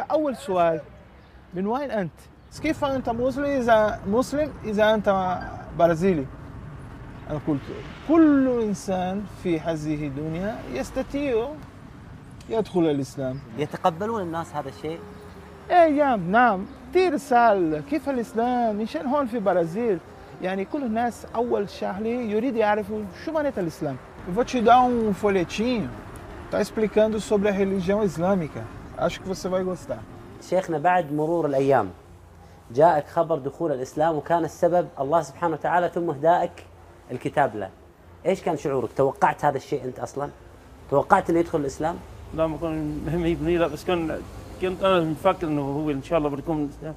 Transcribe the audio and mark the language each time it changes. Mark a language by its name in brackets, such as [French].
[Arabic] أول سؤال من وين أنت؟ كيف أنت مسلم إذا مسلم إذا أنت برازيلي؟ أنا قلت كل إنسان في هذه الدنيا يستطيع يدخل الإسلام. يتقبلون الناس هذا الشيء؟ أيام نعم كثير سأل كيف الإسلام مشان هون في برازيل يعني كل الناس أول شهلي يريد يعرف شو معنى الإسلام. [Portuguese] Vou te dar folhetinho tá explicando sobre a religião islâmica. Acho que você vai gostar. [Arabic] شيخنا بعد مرور الأيام جاءك خبر دخول الإسلام وكان السبب الله سبحانه وتعالى ثم هدائك الكتاب له. إيش كان شعورك؟ توقعت هذا الشيء أنت أصلاً؟ توقعت إنه يدخل الإسلام؟ لا ما كان مهم يبني لا بس كان كنت انا مفكر انه هو ان شاء الله بيكون.